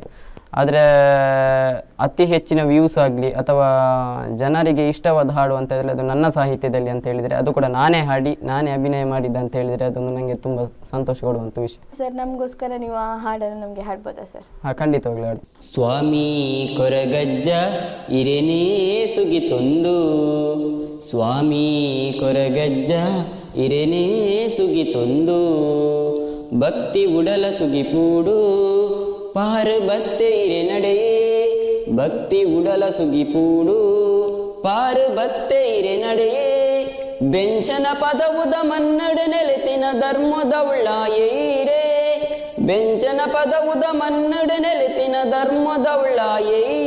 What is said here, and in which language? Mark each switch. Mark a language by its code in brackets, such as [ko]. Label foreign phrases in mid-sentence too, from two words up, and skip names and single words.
[kn] ಆದರೆ ಅತಿ ಹೆಚ್ಚಿನ ವ್ಯೂಸ್ ಆಗಲಿ ಅಥವಾ ಜನರಿಗೆ ಇಷ್ಟವಾದ ಹಾಡು ಅಂತ ಹೇಳಿದ್ರೆ ಅದು ನನ್ನ ಸಾಹಿತ್ಯದಲ್ಲಿ ಅಂತ ಹೇಳಿದರೆ, ಅದು ಕೂಡ ನಾನೇ ಹಾಡಿ ನಾನೇ ಅಭಿನಯ ಮಾಡಿದ್ದೆ ಅಂತ ಹೇಳಿದರೆ ಅದೊಂದು ನನಗೆ ತುಂಬ ಸಂತೋಷ ಕೊಡುವಂಥ ವಿಷಯ. ಸರ್, ನಮಗೋಸ್ಕರ ನೀವು ಆ ಹಾಡನ್ನು ನಮಗೆ ಹಾಡ್ಬೋದಾ ಸರ್? ಹಾಂ, ಖಂಡಿತವಾಗ್ಲೂ ಹಾಡು. [tcy] ಸ್ವಾಮಿ ಕೊರಗಜ್ಜ ಇರೆನೇ ಸುಗಿತೊಂದು, ಸ್ವಾಮಿ ಕೊರಗಜ್ಜ ಇರೆನೇ ಸುಗಿತೊಂದು, ಭಕ್ತಿ ಉಡಲ ಸುಗಿಪೂಡು ಪಾರು ಬತ್ತೆ ಇರೆ ನಡೆಯೇ, ಭಕ್ತಿ ಉಡಲ ಸುಗಿಪೂಡು ಪಾರು ಬತ್ತೆ ಇರೆ ನಡೆಯೇ, ಬೆಂಚನ ಪದವುದ ಮನ್ನಡ ನೆಲೆತಿನ ಧರ್ಮದ ಉಳ್ಳಾಯೇ, ಬೆಂಚನ ಪದವುದ ಮನ್ನಡ ನೆಲೆತಿನ ಧರ್ಮದ ಉಳ್ಳಾಯೇ,